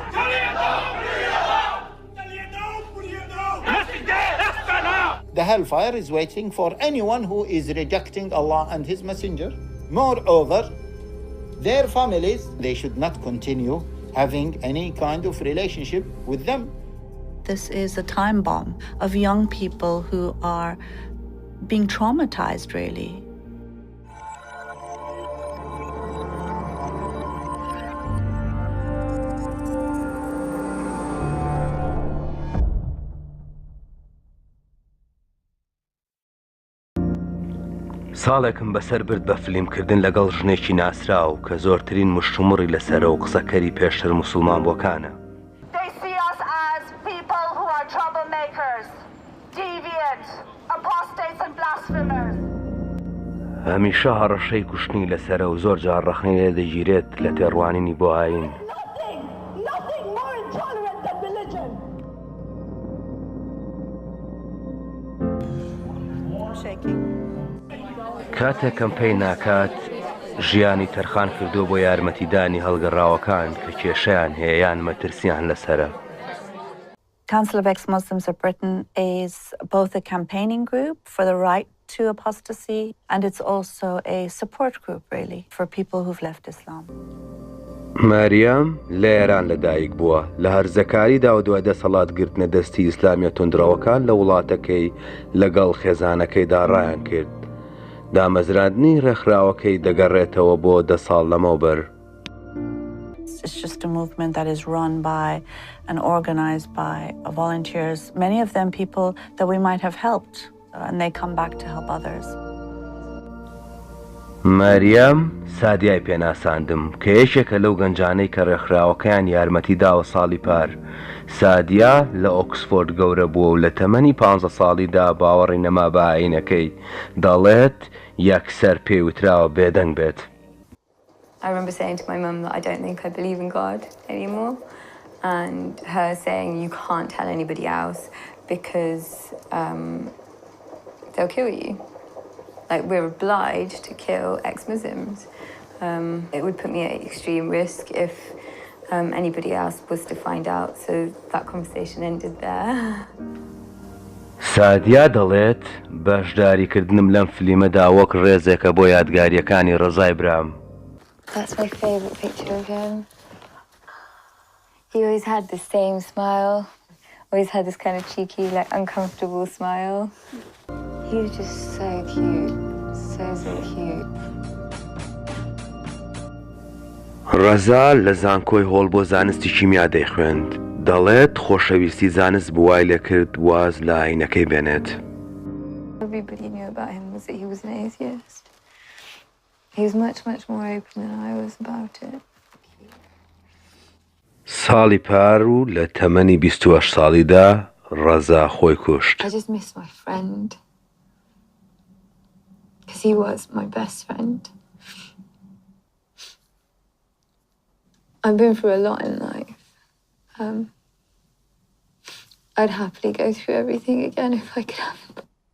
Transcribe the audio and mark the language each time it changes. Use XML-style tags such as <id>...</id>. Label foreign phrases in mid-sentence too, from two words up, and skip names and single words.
<en>The hellfire is waiting for anyone who is rejecting Allah and His Messenger. Moreover, their families, they should not continue having any kind of relationship with them. This is a time bomb of young people who are being traumatized, really.</en> <ckb>ساڵێکم بەسەر برد بە فلیمکردن لەگەڵ ژنێکی ناسراو کە زۆرترین مشتومڕی لەسەرە و قسەکەری پێشتر موسوڵمان بۆکانە.</ckb> <en>They see us as people who are troublemakers, deviant, apostates and blasphemers.</en> <ckb>هەمیشە هەڕەشەی کوشتنی لەسەرە و زۆر جار ڕەخنەی لێ دەگیرێت لە تێڕوانینی بۆ ئاین.</ckb> <en>Nothing more intolerant than religion.</en> <ckb>کاتێک کەمپەی ناکات ژیانی تەرخان کردو بۆ یارمەتیدانی هەڵگەڕاوەکان کە کێشەیان هەیە یان مەترسیان لەسەرە.</ckb> <en>Council of Ex-Muslims of Britain is both a campaigning group for the right to apostasy, and it's also a support group, really, for people who've left Islam.</en> <ckb>ماریام لە ئێران لەدایک بووە، لە هەرزەکاریدا و دوای دەسەڵاتگرتنە دەستی ئیسلامیە توندڕەوەکان لە وڵاتەکەی لەگەڵ خێزانەکەیدا ڕایان کرد. دامەزراندنی ڕێکخراوەکەی دەگەڕێتەوە بۆ 10 ساڵ لەمەوبەر.</ckb> <en>It's just a movement that is run by and organized by volunteers, many of them people that we might have helped, and they come back to help others.</en> <ckb>ماریام سادیای پێناساندم کە یەکێکە لەو گەنجانەی کە ڕێکخراوەکەیان یارمەتی داوە ساڵی پار. سادیا لە ئۆکسفۆرد گەورە بووە و لە تەمەنی 15 ساڵیدا باوەڕی نەما بە ئاینەکەی، دەڵێت یەکسەر پێوتراوە بێدەنگ بێت.</ckb> <en>I remember saying to my mum that I don't think I believe in God anymore, and her saying you can't tell anybody else because they'll kill you. Like, we're obliged to kill ex-Muslims. It would put me at extreme risk if anybody else was to find out, so that conversation ended there.</en> <ckb>سادیا دەڵێت بەشداریکردنم لەم فلیمەدا وەک ڕێزێکە بۆ یادگاریەکانی ڕەزای برام.</ckb> <en>That's my favourite picture of him. He always had the same smile, always had this kind of cheeky, like, uncomfortable smile. He was just so cute, so cute.</en> <ckb>ڕەزا لە زانکۆی هۆڵ بۆ زانستی کیمیا دەیخوێند. دەڵێت خۆشەویستی زانست بوای لێ کرد واز لە ئاینەکەی بێنێت.</ckb> <en>Everybody knew about him was that he was an atheist. He was much more open than I was about it.</en> <ckb>ساڵی پار و لە تەمەنی 28 ساڵیدا ڕەزا خۆی کوشت.</ckb> <en>I just miss my friend. Because he was my best friend. I've been through a lot in life. I'd happily go through everything again if I could have it.</en>